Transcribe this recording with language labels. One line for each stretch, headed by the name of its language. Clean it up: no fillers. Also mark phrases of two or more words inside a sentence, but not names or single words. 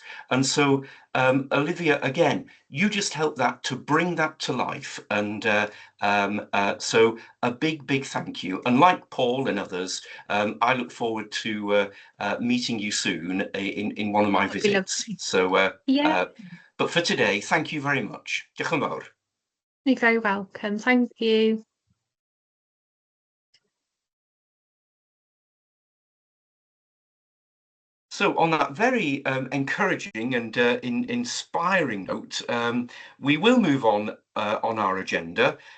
English: And so, Olivia, again, you just helped that to bring that to life. And so a big thank you. And like Paul and others, I look forward to meeting you soon in one of my visits. So, Yeah, but for today, thank you very much.
Welsh: Diolch yn fawr.
English: you're very welcome. Thank you. So on that very encouraging and inspiring note, we will move on our agenda.